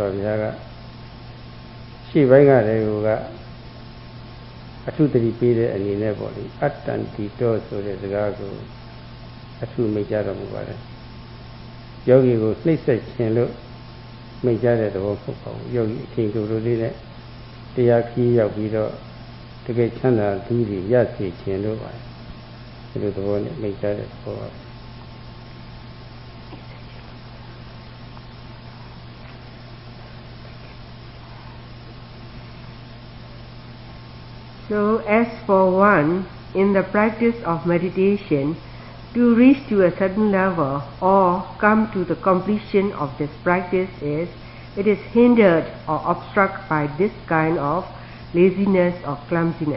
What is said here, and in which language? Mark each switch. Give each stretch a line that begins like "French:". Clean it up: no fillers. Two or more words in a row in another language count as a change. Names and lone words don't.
Burmese: ဘုရားကရှေ့ပိုင်းကတည်းကအထုတတိပေးတဲ့အနေနဲ့ပေါ့လေအတ္တန်တိတောဆိုတဲ့စကားကိုအထုမိတ်ကြတော်မူပါတယ်ယောဂီကိုနှိမ့်ဆက်ခြင်းလို့မိတ်ကြတဲ့သဘောဖြစ်ပါဘူးယောဂီအချိန်တူတူလေးနဲ့တရားခီးရောက်ပြီးတော့တကယ်ချမ်းသာသူတွေရစေခြင်းလို့ပါတယ်ဒီလိုသဘောနဲ့မိတ်ကြတဲ့သဘောပါ
English: So So as for one, in the practice of meditation, to reach to a certain level or come to the completion of this practice it is hindered or obstructed by this kind of laziness or clumsiness.